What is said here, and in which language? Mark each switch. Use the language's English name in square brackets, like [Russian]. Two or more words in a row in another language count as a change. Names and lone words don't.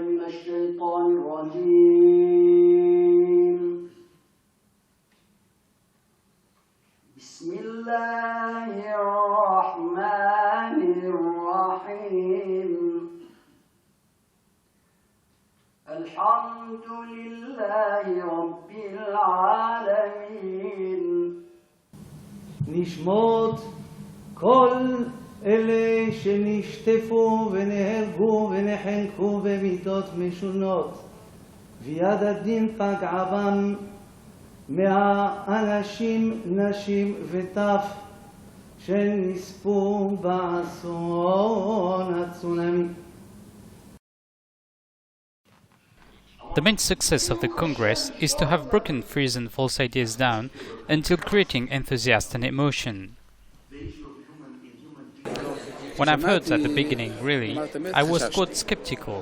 [Arabic] الشيطان الرجيم بسم الله الرحمن الرحيم الحمد لله رب العالمين [Hebrew] נשמות כל אלה שנשטפו ונהרגו ונחנקו במיתות משונות ויד הדין פגעה בם מהאנשים, נשים וטף שנספו באסון הצונאמי. [English] The main success of the Congress is to have broken fears and false ideas down until creating enthusiasm and emotion. When I've heard at the beginning, really, I was quite skeptical.